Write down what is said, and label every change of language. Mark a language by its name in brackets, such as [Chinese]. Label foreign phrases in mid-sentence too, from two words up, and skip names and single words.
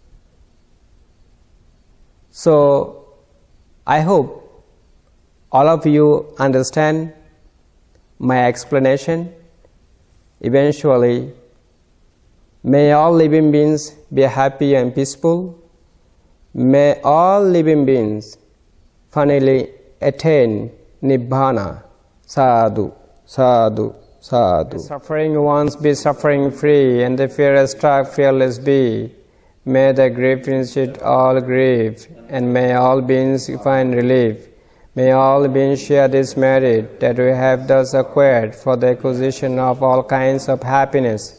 [English] So, I hope all of you understand my explanation. Eventually, may all living beings be happy and peaceful. May all living beings finally attain Nibbana. [Pali] Sadhu, sadhu, sadhu. [English] The suffering ones be suffering free, and the fear-struck fearless be. May the grief initiate all grief, and may all beings find relief. May all beings share this merit that we have thus acquired for the acquisition of all kinds of happiness.